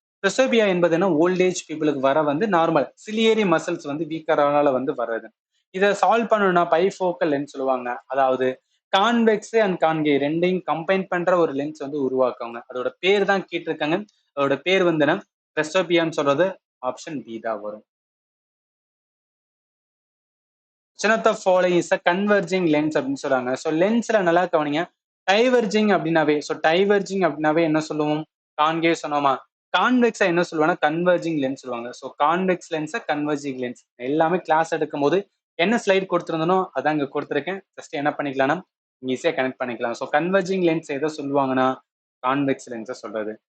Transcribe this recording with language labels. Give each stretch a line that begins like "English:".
Tamil: பிரசோபியா என்பது என்ன, ஓல்டேஜ் பீப்புளுக்கு வர வந்து நார்மல் சிலியரி மசில்ஸ் வந்து வீக்கரானால வந்து வர்றது. இதை சால்வ் பண்ணணும்னா பைஃபோக்கல் லென்ஸ் சொல்லுவாங்க. அதாவது கான்வெக்ஸ் அண்ட் கான்கேவ் ரெண்டையும் கம்பைன் பண்ற ஒரு லென்ஸ் வந்து உருவாக்குவாங்க. அதோட பேர் தான் கேட்டிருக்காங்க. அதோட பேர் வந்து என்ன, பிரசோபியான்னு சொல்றது. ஆப்ஷன் பி தான் வரும்.
English: which of the following is a converging lens
Tamil: அப்படின்னு சொல்றாங்க. ஸோ லென்ஸ்ல நல்லா கவனிங்க. டைவர்ஜிங் அப்படின்னாவே, ஸோ டைவர்ஜிங் அப்படின்னாவே என்ன சொல்லுவோம், கான்கேவ் சொன்னோமா. கான்வெக்ஸா என்ன சொல்லுவாங்க, கன்வர்ஜிங் லென்ஸ் சொல்லுவாங்க. So convex லென்ஸை converging lens. எல்லாமே கிளாஸ் எடுக்கும் போது என்ன ஸ்லைட் கொடுத்துருந்தனோ அதான் இங்க கொடுத்துருக்கேன். ஜஸ்ட் என்ன பண்ணிக்கலாம்னா ஈஸியா கனெக்ட் பண்ணிக்கலாம். ஸோ கன்வர்ஜிங் லென்ஸ் எதை சொல்லுவாங்கன்னா கான்வெக்ஸ் லென்ஸை சொல்றது.